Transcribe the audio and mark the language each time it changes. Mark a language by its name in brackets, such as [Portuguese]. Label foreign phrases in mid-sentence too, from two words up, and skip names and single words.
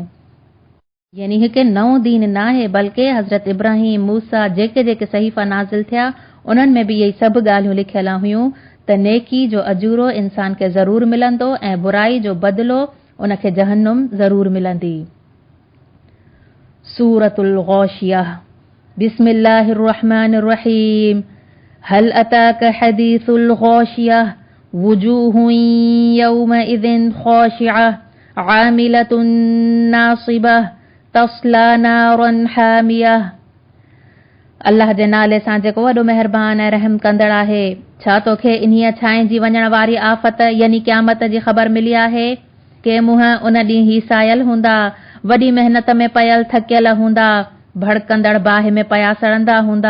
[Sindhi] यानी हिकु नओं दीन नाहे, बल्कि हज़रत इब्राहिम मूसा जेके जेके सहीफ़ा नाज़िल थिया उन्हनि में बि इहे सभु ॻाल्हियूं लिखियल हुयूं त नेकी जो अजूरो इंसान खे ज़रूर मिलंदो ऐं बुराई जो बदिलो उनखे जहन्नुम ज़रूर मिलंदी। [Arabic] سورة الغاشية. بسم الله الرحمن الرحيم. هل أتاك حديث الغاشية وجوه يومئذ خاشعة عاملة ناصبة تصلى نارا حامية. [Sindhi] अल्लाह जे नाले सां जेको वॾो महिरबान ऐं रहम कंदड़ आहे। छा तोखे इन्हीअ छांइजी वञण वारी आफ़त यानी क़यामत जी ख़बर मिली आहे? के मुंहं उन ॾींहुं ही सायल हूंदा, वॾी महिनत में पयल थकियल हूंदा, भड़कंदड़ बाहि में पया सड़ंदा हूंदा।